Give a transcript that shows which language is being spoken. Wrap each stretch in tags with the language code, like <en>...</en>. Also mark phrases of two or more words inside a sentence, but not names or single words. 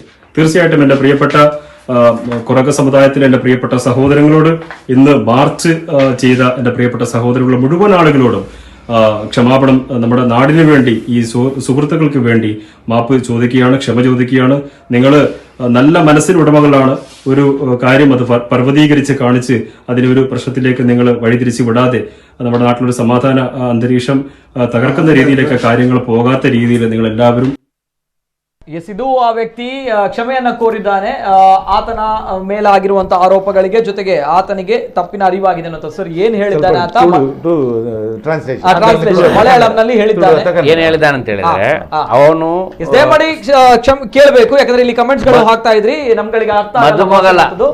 <ml>തീർച്ചയായിട്ടും എന്റെ പ്രിയപ്പെട്ട കൊറക സമുദായത്തിലെ എന്റെ പ്രിയപ്പെട്ട സഹോദരങ്ങളോട്, ഇന്ന് മാർച്ച് ചെയ്ത എന്റെ പ്രിയപ്പെട്ട സഹോദരങ്ങളുടെ മുഴുവൻ ആളുകളോടും ക്ഷമാപണം, നമ്മുടെ നാടിന് വേണ്ടി ഈ സുഹൃത്തുക്കൾക്ക് വേണ്ടി മാപ്പ് ചോദിക്കുകയാണ്, ക്ഷമ ചോദിക്കുകയാണ്. നിങ്ങൾ നല്ല മനസ്സിനുടമകളാണ്. ഒരു കാര്യം അത് പർവ്വതീകരിച്ച് കാണിച്ച് അതിനൊരു പ്രശ്നത്തിലേക്ക് നിങ്ങൾ വഴിതിരിച്ച് വിടാതെ നമ്മുടെ നാട്ടിലൊരു സമാധാന അന്തരീക്ഷം തകർക്കുന്ന രീതിയിലേക്ക് കാര്യങ്ങൾ പോകാത്ത രീതിയിൽ നിങ്ങൾ എല്ലാവരും.</ml> <kn>ಎಸ್, ಇದು ಆ ವ್ಯಕ್ತಿ ಕ್ಷಮೆಯನ್ನ ಕೋರಿದ್ದಾನೆ ಆತನ ಮೇಲಾಗಿರುವಂತಹ ಆರೋಪಗಳಿಗೆ, ಜೊತೆಗೆ ಆತನಿಗೆ ತಪ್ಪಿನ ಅರಿವಾಗಿದೆ ಅನ್ನೋ. ಸರ್ ಏನ್ ಹೇಳಿದ್ದಾನೆ ಆತ? ಟ್ರಾನ್ಸ್ಲೇಷನ್ ಮಲಯಾಳಂನಲ್ಲಿ ಹೇಳಿದ್ದಾನೆ. ಏನ್ ಹೇಳಿದ್ದಾನೆ ಅಂತ ಹೇಳಿದ್ರೆ, ಅವನು ದಯಮಾಡಿ ಕೇಳಬೇಕು, ಯಾಕಂದ್ರೆ ಇಲ್ಲಿ ಕಮೆಂಟ್ಸ್ ಗಳು ಹಾಕ್ತಾ ಇದ್ರಿ, ನಮ್ಗಳಿಗೆ ಅರ್ಥ.</kn>